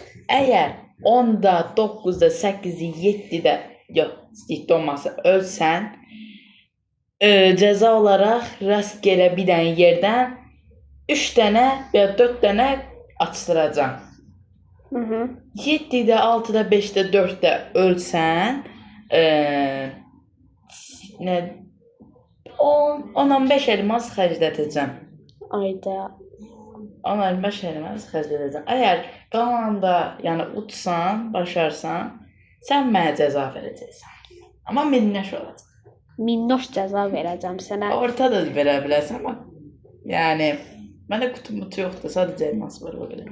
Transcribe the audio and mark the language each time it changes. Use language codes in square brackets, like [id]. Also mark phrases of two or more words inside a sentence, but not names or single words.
[tr] Eğer 10'da, 9'da, 8'de, 7'de yok ciddi olmazsa ölsen ceza olarak rastgele bir tane yerden 3 tane veya 4 tane açtıracağım. 7'de, 6'da, 5'de, 4'de ölsen ne 10-15 elmas xərclədəcəm. [az] Ayda. 10-15 elmas xərclədəcəm. Əgər qalanda, yəni utsan, başarsan, sən mənə cəza verəcəksən. Amma minnoş olacaq. Minnoş cəza verəcəm sənə. Ortada da verə bilərsən, amma yəni məndə qutum yoxdur, sadəcə elmas var o qədər.